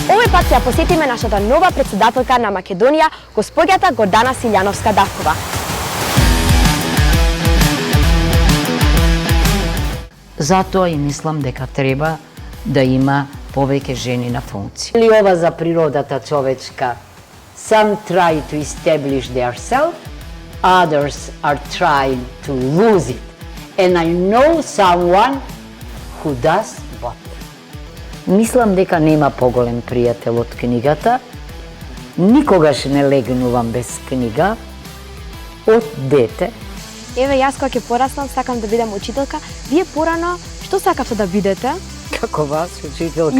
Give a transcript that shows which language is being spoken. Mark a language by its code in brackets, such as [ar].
[mk] пат ќе ја посетиме нашата нова председателка на Македонија, госпоѓата Гордана Силјановска-Давкова. Затоа и мислам дека треба да има повеќе жени на функција. Или ова за природата човечка. [en] Some try to establish themselves, others are trying to lose it. And I know someone who does both. [mk] Мислам дека нема поголем пријател од книгата. Никогаш не легнувам без книга. Од дете. Еве, јас кога ќе пораснам, сакам да бидам учителка. Вие порано, што сакавте да бидете? Како вас, учителка,